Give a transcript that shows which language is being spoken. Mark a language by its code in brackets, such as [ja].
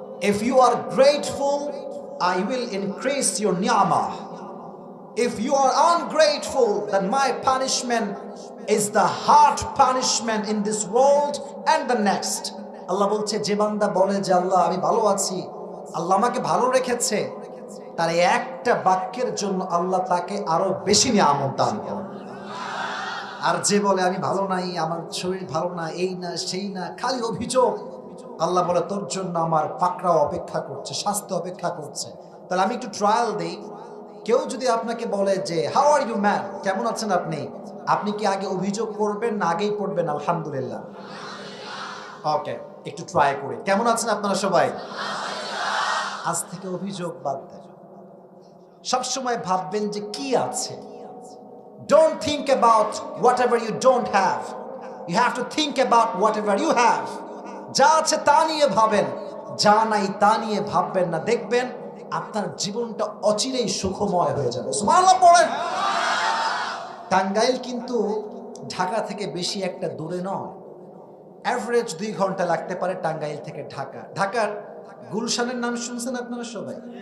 [en] If you are grateful, I will increase your ni'mah. If you are ungrateful, then my punishment is the hard punishment in this world and the next. [bn] আল্লাহ বলছে, যে বান্দা বলে যে আল্লাহ আমি ভালো আছি, আল্লাহ আমাকে ভালো রেখেছে, তার একটা বাক্যের জন্য আল্লাহ তাকে আরো বেশি নিয়ামত দান করেন। আর যে বলে আমি ভালো নাই, আমার শরীর ভালো না, এই না সেই না, খালি অভিযোগ, আল্লাহ বলে তোর জন্য আমার পাকড়াও অপেক্ষা করছে, শাস্তি অপেক্ষা করছে। তাহলে আমি একটু ট্রায়াল দেই। কেউ যদি আপনাকে বলে যে [en] how are you man, [bn] কেমন আছেন আপনি, আপনি কি আগে অভিযোগ করবেন না আগেই পড়বেন আলহামদুলিল্লাহ? ওকে, একটু ট্রাই করি। কেমন আছেন আপনারা সবাই? আজ থেকে অভিযোগ বাদ দেন। সবসময় ভাববেন যে কি আছে। [en] Don't think about whatever you don't have. You have to think about whatever you have. [bn] যা আছে তা নিয়ে ভাবেন, যা নাই তা নিয়ে ভাববেন না। দেখবেন আপনার জীবনটা অচিরেই সুখময় হয়ে যাবে। সুবহানাল্লাহ পড়েন। টাঙ্গাইল কিন্তু ঢাকা থেকে বেশি একটা দূরে নয়। অ্যাভারেজ 2 ঘন্টা লাগতে পারে টাঙ্গাইল থেকে ঢাকা। ঢাকার গুলশানের নাম শুনছেন আপনারা সবাই?